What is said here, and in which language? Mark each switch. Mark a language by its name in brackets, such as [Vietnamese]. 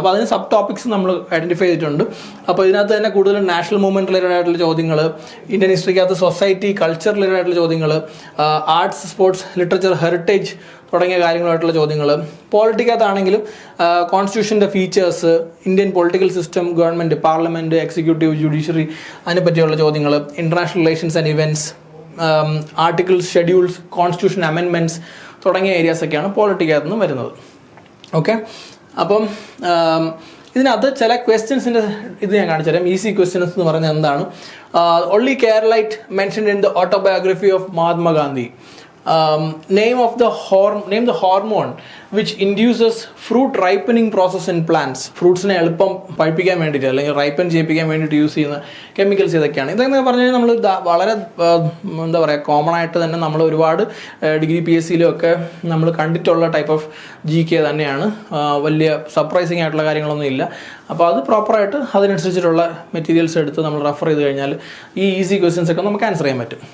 [Malayalam] അപ്പോൾ അതിന് sub topics നമ്മൾ ഐഡൻറ്റിഫൈ ചെയ്തിട്ടുണ്ട്. അപ്പോൾ ഇതിനകത്ത് തന്നെ കൂടുതലും നാഷണൽ മൂവ്മെൻറ്റ് റിലേറ്റഡ് ആയിട്ടുള്ള ചോദ്യങ്ങൾ, ഇന്ത്യൻ ഹിസ്റ്ററിക്കകത്ത് സൊസൈറ്റി, കൾച്ചർ റിലേറ്റഡ് ആയിട്ടുള്ള ചോദ്യങ്ങൾ, ആർട്സ്, സ്പോർട്സ്, ലിറ്ററേച്ചർ, ഹെറിറ്റേജ് തുടങ്ങിയ കാര്യങ്ങളായിട്ടുള്ള ചോദ്യങ്ങൾ, പോളിറ്റിക്കകത്താണെങ്കിലും കോൺസ്റ്റിറ്റ്യൂഷൻ്റെ features, Indian political system, government, parliament, executive, judiciary, അതിനെ പറ്റിയുള്ള ചോദ്യങ്ങൾ, international relations and events, articles, schedules, constitution amendments തുടങ്ങിയ ഏരിയാസൊക്കെയാണ് പോളിറ്റിക്കകത്ത് നിന്ന് വരുന്നത്. ഓക്കെ, അപ്പം ഇതിനകത്ത് ചില ക്വസ്റ്റ്യൻസിൻ്റെ ഇത് ഞാൻ കാണിച്ചു തരാം. [English] easy questions [Malayalam] എന്ന് പറയുന്നത് എന്താണ്? [English] Only Keralite mentioned in the autobiography of Mahatma Gandhi. Name the hormone which induces fruit ripening process in plants. [Malayalam] ഫ്രൂട്ട്സിനെ എളുപ്പം പഴുപ്പിക്കാൻ വേണ്ടിയിട്ട് അല്ലെങ്കിൽ റൈപ്പൻ ചെയ്യിപ്പിക്കാൻ വേണ്ടിയിട്ട് യൂസ് ചെയ്യുന്ന കെമിക്കൽസ് ഇതൊക്കെയാണ്. ഇതൊക്കെ പറഞ്ഞു കഴിഞ്ഞാൽ നമ്മൾ വളരെ എന്താ പറയുക, കോമൺ ആയിട്ട് തന്നെ നമ്മൾ ഒരുപാട് ഡിഗ്രി PSCയിലും ഒക്കെ നമ്മൾ കണ്ടിട്ടുള്ള ടൈപ്പ് ഓഫ് GK തന്നെയാണ്. വലിയ സർപ്രൈസിങ് ആയിട്ടുള്ള കാര്യങ്ങളൊന്നും ഇല്ല. അപ്പോൾ അത് പ്രോപ്പറായിട്ട് അതിനനുസരിച്ചിട്ടുള്ള മെറ്റീരിയൽസ് എടുത്ത് നമ്മൾ റെഫർ ചെയ്ത് കഴിഞ്ഞാൽ ഈ ഈസി ക്വസ്റ്റ്യൻസ് ഒക്കെ നമുക്ക് ആൻസർ ചെയ്യാൻ പറ്റും.